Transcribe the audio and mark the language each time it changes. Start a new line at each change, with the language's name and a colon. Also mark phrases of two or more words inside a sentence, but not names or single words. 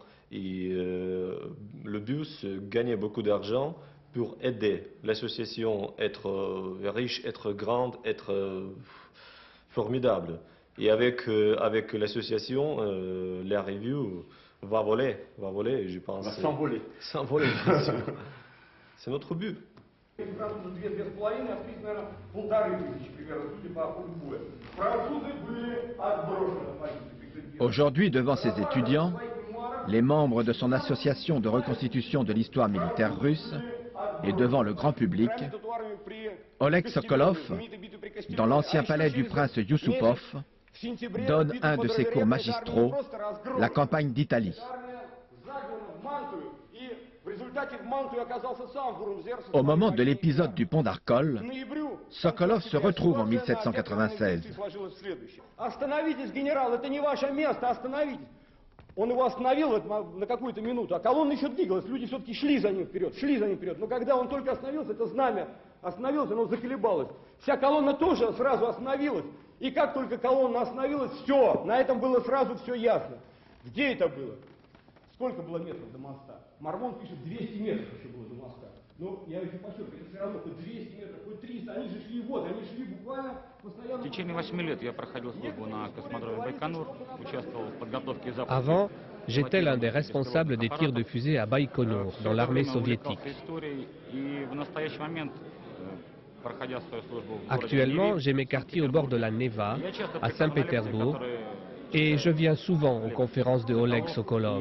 French: Et le but, c'est gagner beaucoup d'argent pour aider l'association à être riche, être grande, être formidable. Et avec l'association, la revue va voler, je pense. Va s'envoler. S'envoler, bien sûr. C'est notre but.
Russian: За две половины открыть, наверное, 1500 примерно, судя по ходу боя. Французы были отброшены позиции.
French: Aujourd'hui, devant ses étudiants, les membres de son association de reconstitution de l'histoire militaire russe et devant le grand public, Oleg Sokolov, dans l'ancien palais du prince Yusupov, donne un de ses cours magistraux, la campagne d'Italie. Au moment de l'épisode du pont d'Arcole, Sokolov se retrouve en 1796.
Russian: Он его остановил на какую-то минуту, а колонна еще двигалась, люди все-таки шли за ним вперед. Но когда он только остановился, это знамя остановилось, оно заколебалось. Вся колонна тоже сразу остановилась. И как только колонна остановилась, все, на этом было сразу все ясно. Где это было? Сколько было метров до моста? Мормон пишет, 200 метров еще было до моста. Но я еще подчеркиваю, это все равно хоть 200 метров, хоть 300, они же шли вот, они шли буквально постоянно. В течение 8 лет я проходил службу на космодроме Байконур, участвовал в подготовке запуска.
French: Avant, j'étais l'un des responsables des tirs de fusée à Baïkonour, dans l'armée soviétique. Actuellement, j'ai mes quartiers au bord de la Neva, à Saint-Pétersbourg, et je viens souvent aux conférences de Oleg Sokolov.